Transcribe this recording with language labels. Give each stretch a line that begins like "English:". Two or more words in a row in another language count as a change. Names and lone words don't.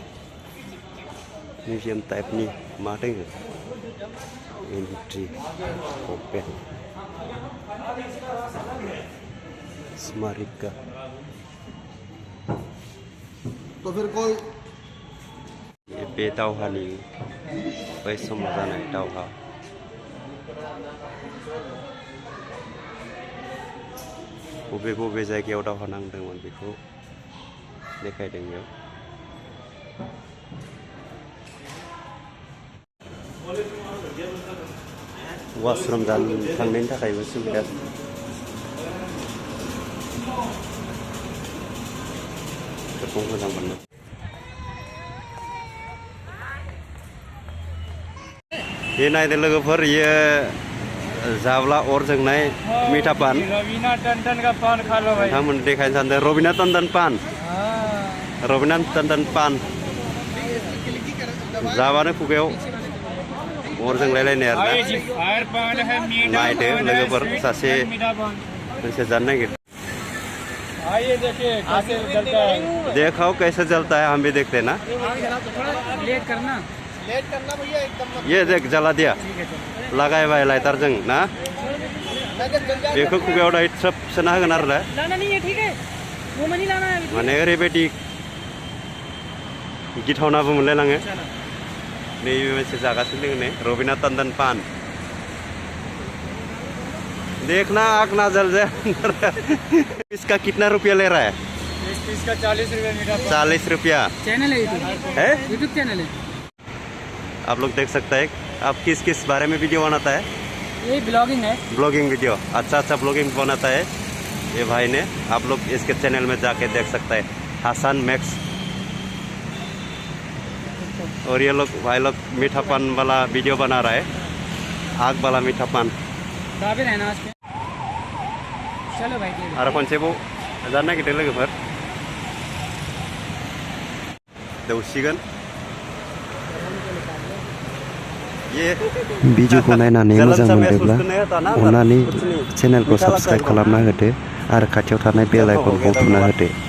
Bodo: टाइपनि मा दङ एन्ट्रि अपेन स्मारिका।
Hindi: तो फिर कोई
Bodo: बे दावहानि बै समाव जानाय दावहा बबे बबे जायगायाव दावहा नांदोंमोन बेखौ देखायदों बेयाव। वाशरुम थांनायनि थाखायबो सुबिदा। बेखौ मोजां मोनो। ये नायदो लोगोफोर ये जाब्ला अर जोंनाय
Hindi: मीठा पान। रवीना टंडन का पान खा लो भाई।
Bodo: नोंथांमोन देखायनो सानदों रवीना टंडन पान। रवीना टंडन पान जाबानो खुगायाव अर जोंलायलायनाय आरो ना। नायदो लोगोफोर सासे मोनसे जानो नागिरदों।
Hindi: देखाओ कैसे जलता है, हम भी देखते हैं ना। लेट करना भैया एकदम। ये देख जला दिया
Bodo: लगाय बाय लाइटार जों ना। बेखौ खुगायाव दायो थ्रोब सोना होगोन आरो माने ओरैबायदि गिथावनाबो मोनलायलाङो। नैबे मोनसे जागासिनो दङ नै रवीना टंडन पान।
Hindi: देखना आग ना जल जाए। इसका कितना रुपया ले रहा है? इसका 40 रुपया मीठा पान। 40 रुपया। चैनल है यूट्यूब चैनल है। आप लोग देख सकते हैं। आप किस किस बारे में वीडियो बनाता है? ये ब्लॉगिंग है। ब्लॉगिंग वीडियो अच्छा ब्लॉगिंग बनाता है ये भाई ने। आप लोग इसके चैनल में जाके देख सकते हैं हसन मैक्स। और ये लोग भाई लोग मीठा पान वाला वीडियो बना रहा है, आग वाला मीठा पान। चलो भाई
Bodo: आरो खनसेबाव जानो नागिरदों लोगोफोर। दौसिगोन। भिडिअखौ नायनानै मोजां मोनदोंब्ला अन्नानै चेनेलखौ साबस्क्राइब खालामना होदो आरो खाथियाव थानाय बेल आइकनखौ थुना होदो।